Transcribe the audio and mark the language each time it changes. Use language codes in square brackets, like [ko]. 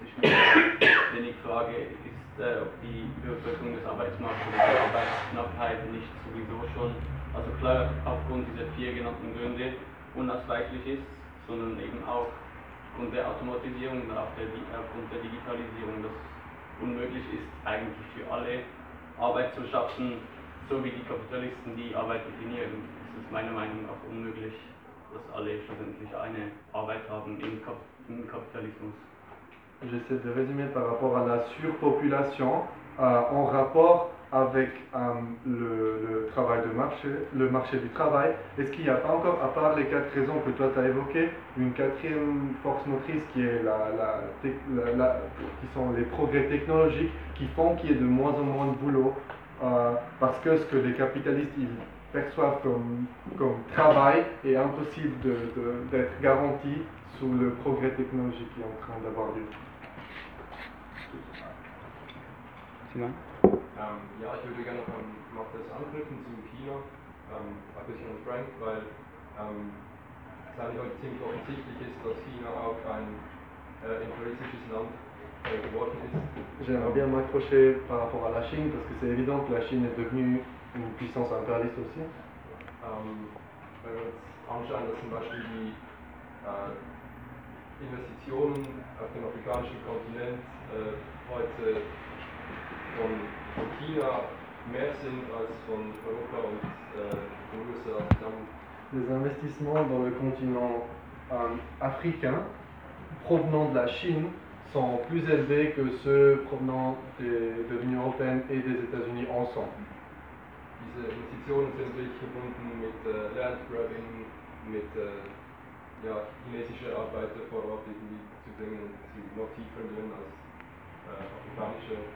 [de] Ich meine, wenn ich frage, ist, ob die Überbevölkerung des Arbeitsmarktes oder die Arbeitsknappheit nicht sowieso schon, also klar aufgrund dieser vier genannten Gründe, unausweichlich ist, sondern eben auch aufgrund der Automatisierung und auch aufgrund der Digitalisierung, dass unmöglich ist, eigentlich für alle Arbeit zu schaffen, so wie die Kapitalisten die Arbeit definieren. Das ist meiner Meinung nach unmöglich, dass alle schlussendlich eine Arbeit haben im Kapitalismus. [fr] J'essaie de résumer par rapport à la surpopulation en rapport avec le travail de marché, le marché du travail, est-ce qu'il n'y a pas encore, à part les quatre raisons que toi tu as évoquées, une quatrième force motrice qui est la qui sont les progrès technologiques qui font qu'il y ait de moins en moins de boulot, parce que ce que les capitalistes ils perçoivent comme travail est impossible d'être garanti sous le progrès technologique qui est en train d'avoir lieu. [de] Ja, ich würde gerne noch mal das anknüpfen zu China, ein bisschen an Frank, weil es eigentlich ziemlich offensichtlich ist, dass China auch ein imperialistisches Land geworden ist. [fr] J'aimerais bien m'accrocher par rapport à la Chine, parce que c'est évident que la Chine est devenue une puissance impérialiste aussi. [de] Wenn wir uns anschauen, dass zum Beispiel die Investitionen auf dem afrikanischen Kontinent heute von China mehr sind als von Europa und den USA zusammen. [fr] Les investissements dans le continent africain provenant de la Chine sont plus élevés que ceux provenant de l'Union européenne et des États-Unis ensemble. [de] Diese Investitionen sind wirklich verbunden mit Land Grabbing, mit ja, chinesische Arbeiter vor Ort irgendwie zu bringen und sie noch tiefer werden als afrikanische.